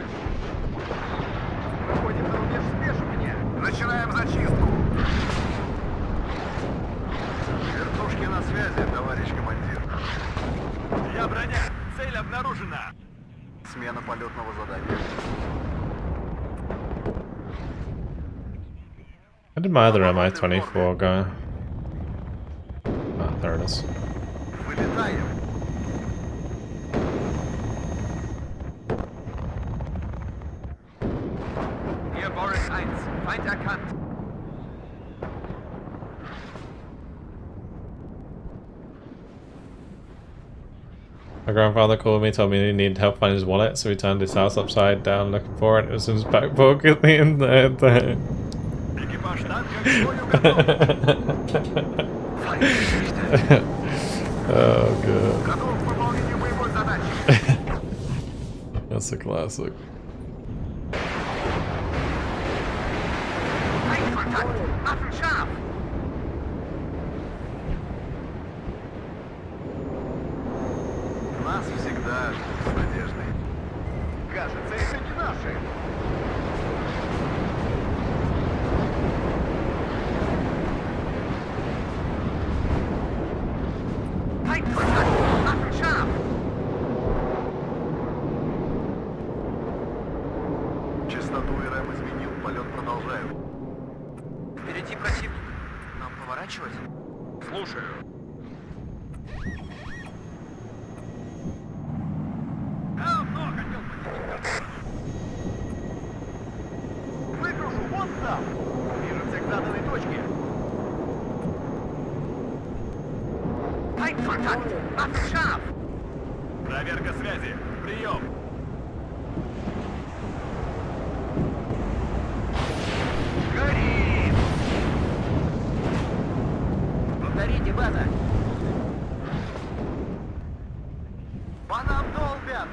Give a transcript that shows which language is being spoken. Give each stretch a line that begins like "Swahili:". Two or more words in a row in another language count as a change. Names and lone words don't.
Russian: Выходим на рубеж спешивания. Начинаем зачистку. Вертушки на связи, товарищ командир. Я броня. Цель обнаружена. Смена полетного задания.
English: I did my other Mi-24 go. Ah, there it is.
Russian: Вылетаем.
German: Hier Boris 1, Feind erkannt.
English: My grandfather called me, told me he needed help find his wallet, so he turned his house upside down looking for it. It was in his back pocket the entire time.
Russian: Экипаж танка к бою готов.
English: Oh god.
Russian: Готов к выполнению боевой задачи.
English: That's a classic.
German: Feindkontakt. Waffen scharf.
Russian: Нас всегда с надеждой. Кажется, это не наши.
German: Feindkontakt. Waffen scharf.
Russian: Частоту РМ изменил. Полет продолжаю. Впереди противник. Нам поворачивать? Слушаю. Давно хотел посетить. Выгружу вон там. Движемся к заданной точке.
German: Feindkontakt. Waffen scharf.
Russian: Проверка связи. Прием. Горит. Повторите, база. По нам долбят.